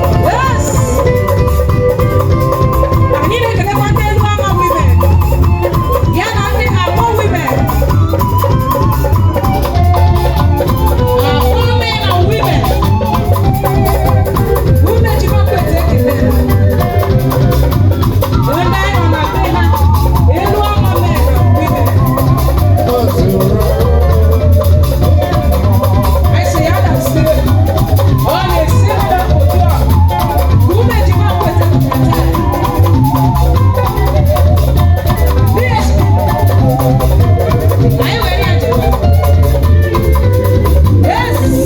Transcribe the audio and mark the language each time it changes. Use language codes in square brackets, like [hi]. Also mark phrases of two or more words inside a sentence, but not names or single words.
[en] Yes. [ig] Anyị na-ekelekwa ndị elu ama women. Ya na ndị Abo women. [en] Abo men and women. [ig] Unu ejikwa kweta ekele. Ndị anyị nọ na be ha, elu ama [en] men and women. I say, [ig] ya na-esi, ọ na-esi otu a. Unu ejikwa kweta ekele. [en] Yes. [ig] Anyị were ya jewe. [en] Yes.